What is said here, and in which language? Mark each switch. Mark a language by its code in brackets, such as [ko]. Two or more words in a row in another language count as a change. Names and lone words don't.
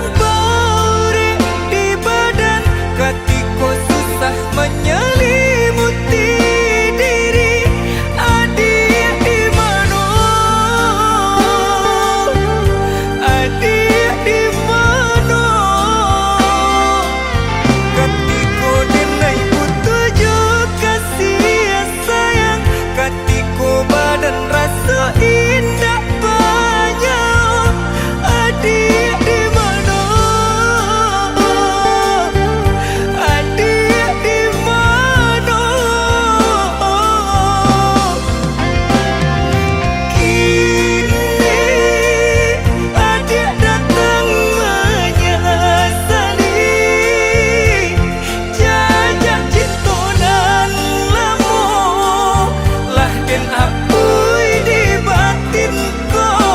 [id] beri di badan, ketika susah menyelimuti diri, adik di mana? Adik di mana? Ketika denai butuh kasih sayang, ketika badan rasa indah banyak, adik di mana? Adik di mana? [min] Kini adik datang menyesali, jajak cinta nan lama lah den apui di batin ko.